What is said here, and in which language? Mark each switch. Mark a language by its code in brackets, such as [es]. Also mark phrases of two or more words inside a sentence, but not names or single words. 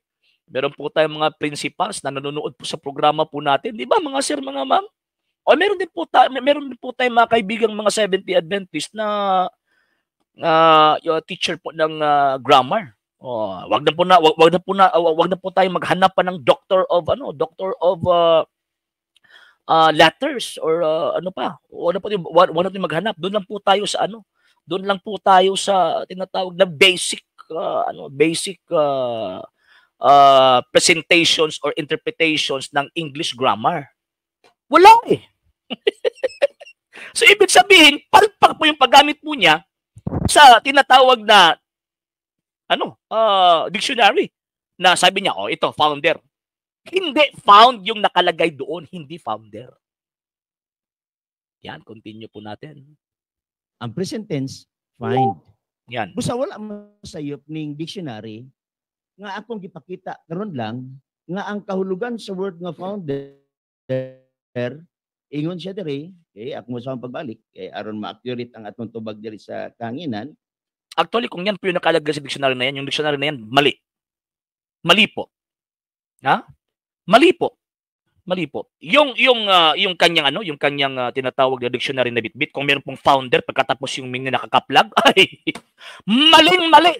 [tl] Meron po tayong mga principals na nanonood po sa programa po natin. Di ba mga sir, mga ma'am? O meron din po tayong mga kaibigang mga Seventh-day Adventist na yung teacher po ng grammar. Oh, wag na po tayo maghanap pa ng [en] doctor of letters [tl] or ano pa. Wag na po maghanap. Doon lang po tayo sa Doon lang po tayo sa tinatawag na [en] basic presentations or interpretations [tl] ng [en] English grammar. [tl] Wala eh. So ibig sabihin, palpak po yung paggamit po niya sa tinatawag na dictionary na sabi niya, ito, founder. Hindi found yung nakalagay doon, hindi founder. Yan, continue po natin. Ang [en] present tense, [tl] find. Yan. [ceb] Busa wala masayop ning dictionary nga akong gipakita karon lang nga ang kahulugan sa word nga founder ingon siya diri kay ako mo sa pagbalik kay aron ma-accurate ang atong tubag diri sa kahanginan. [tl] Actually, kung yan po yung nakalagay sa dictionary na yan, yung dictionary na yan, mali. Mali po. Ha? Mali po. Mali po. Yung kanyang tinatawag na dictionary na bitbit, kung meron pong founder pagkatapos yung ming nakakaplag, ay maling-mali.